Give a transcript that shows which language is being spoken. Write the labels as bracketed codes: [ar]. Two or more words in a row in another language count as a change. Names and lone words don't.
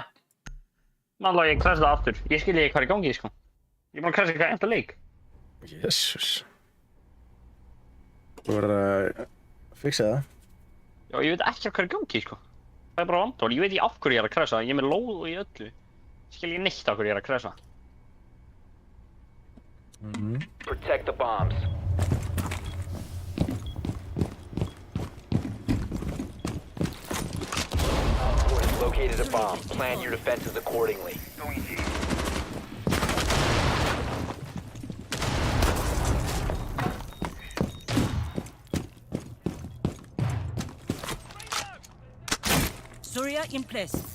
[is] Náttúrulega ég crashaði aftur. Ég skilji ekki hvað er í gangi, sko. Ég er búinn að crasha eitthvað enda leik. Jesus. Þú verður að fixa það. Já, ég veit ekki hvað er í gangi, sko. Það er bara vandamál. Ég veit ekki af hverju ég er að crasha. Ég er með lóð í öllu. Skilji neitt af hverju ég er að crasha. [en] Protect the bombs. Op 4 has located a bomb. Plan your defenses accordingly. Surya in place.